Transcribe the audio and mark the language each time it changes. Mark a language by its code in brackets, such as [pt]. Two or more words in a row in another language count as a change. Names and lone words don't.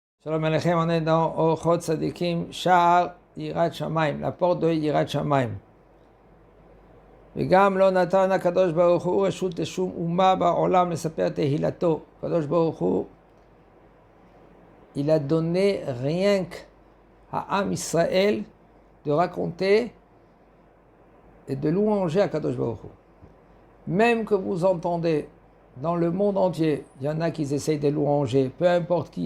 [he] שלום עליכם, [fr] on est dans Orchot Tzadikim, [he] שער יראת שמים, [fr] la porte de [he] יראת שמים. וגם לא נתן הקדוש ברוך הוא רשות לשום אומה בעולם לספר תהילתו. הקדוש ברוך הוא, [fr] il a donné rien qu'à [he] עם ישראל [fr] de raconter et de louanger à [he] קדוש ברוך הוא. [fr] Même que vous entendez dans le monde entier, il y en a qui essayent de louanger, peu importe qui.